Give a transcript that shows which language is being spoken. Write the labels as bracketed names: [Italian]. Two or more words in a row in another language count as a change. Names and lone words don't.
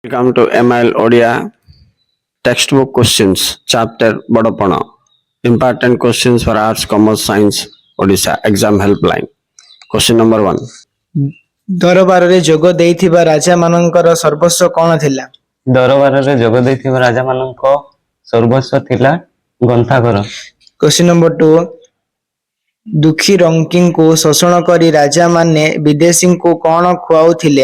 [English] Welcome to MIL Odia textbook questions chapter Bodapana. Important questions for arts, commerce, science, Odisha exam helpline. Question number 1. [Odia] ଦରବାରରେ ଯୋଗ ଦେଇଥିବା ରାଜା ମାନଙ୍କର ସର୍ବସ୍ୱ କଣ ଥିଲା? ଦରବାରରେ ଯୋଗ ଦେଇଥିବା ରାଜାମାନଙ୍କ ସର୍ବସ୍ୱ ଥିଲା ଗ୍ରନ୍ଥାଗାର। [English] question number [Odia] 2 ଦୁଃଖୀ ରଙ୍କିଙ୍କୁ ଶୋଷଣ କରି ରାଜାମାନେ ବିଦେଶୀଙ୍କୁ କଣ ଖୁଆଉଥିଲେ?